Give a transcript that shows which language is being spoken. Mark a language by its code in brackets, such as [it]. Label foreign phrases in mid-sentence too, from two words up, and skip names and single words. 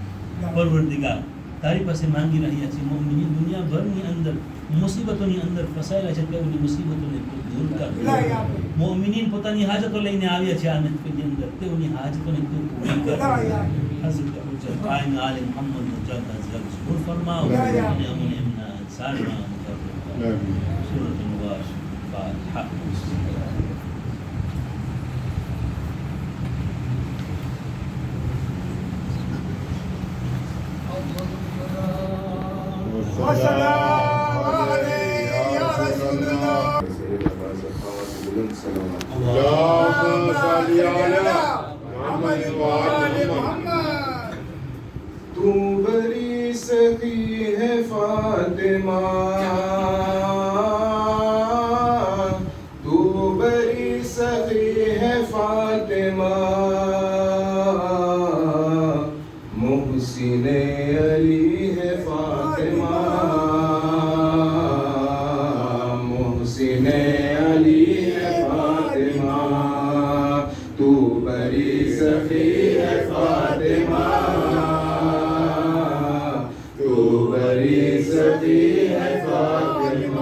[gu] પરવરદિગાર તારી પાસે માંગી રહ્યા છે, મોમિનીન દુનિયાભરની અંદર મુસીબતોની અંદર ફસાયેલા છે, તેઓની મુસીબતોને દૂર કર. મોમિનીન પોતાની હાજતો લઈને આવ્યા છે આ મહેફિલની અંદર, તેઓની હાજતોને તું પૂરી કર. હઝરત હુજ્જત કાયમ આલે મુહમ્મદ મુજદ્દદ ઝબૂર ફરમાઓ અને અમને એમના સારમાં મુકરર સૂરત મુબારક ફાતિહા. [ar] والسلام عليك يا رسول الله. اللهم صل على محمد وآل محمد. [hi] तू बड़ी सखी है फातिमा, तू बड़ी सखी है फातिमा, मुहसिन अली है फातिमा, मुहसिन अली है फातिमा, तू बड़ी सखी है फातिमा, तू बड़ी सखी है फातिमा.